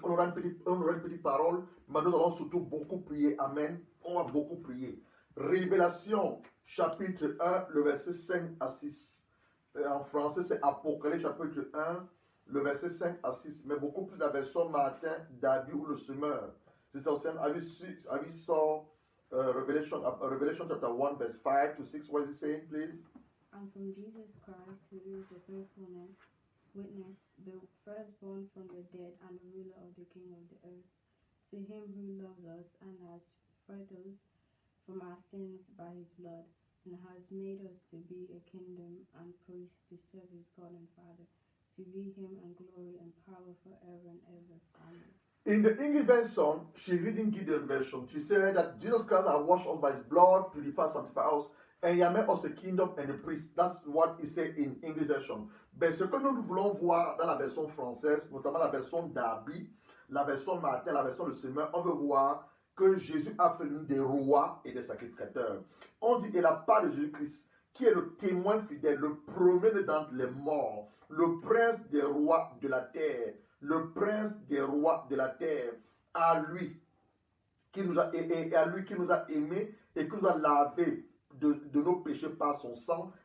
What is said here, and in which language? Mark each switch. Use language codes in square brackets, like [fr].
[fr] On aura une petite parole, mais nous allons surtout beaucoup prier. Amen. On va beaucoup prier. Révélation chapitre 1, le verset 5 à 6. En français, c'est Apocalypse chapitre 1, le verset 5 à 6. Mais beaucoup plus la version Martin David ou le semeur. C'est aussi [en] have you saw Revelation chapter 1, verse 5 to 6. What is it saying, please? And from Jesus Christ, who is the faithfulness, witness, the firstborn from the dead, and the ruler of the king of the earth, to him who loves us and has freed us from our sins by his blood, and has made us to be a kingdom and priests to serve his God and Father. To be him and glory and power forever and ever. Amen. In the English version, she reading Gideon version. She said that Jesus Christ has washed us by his blood, purified, sanctified us, and he has made us a kingdom and a priest. That's what he said in English version. [fr] Mais ce que nous voulons voir dans la version française, notamment la version d'Arby, la version Martin, la version de Semeur, on veut voir que Jésus a fait des rois et des sacrificateurs. On dit, et la part de Jésus-Christ, qui est le témoin fidèle, le premier d'entre les morts, le prince des rois de la terre, le prince des rois de la terre, à lui qui nous a aimés et qui nous a lavés de nos péchés par son sang.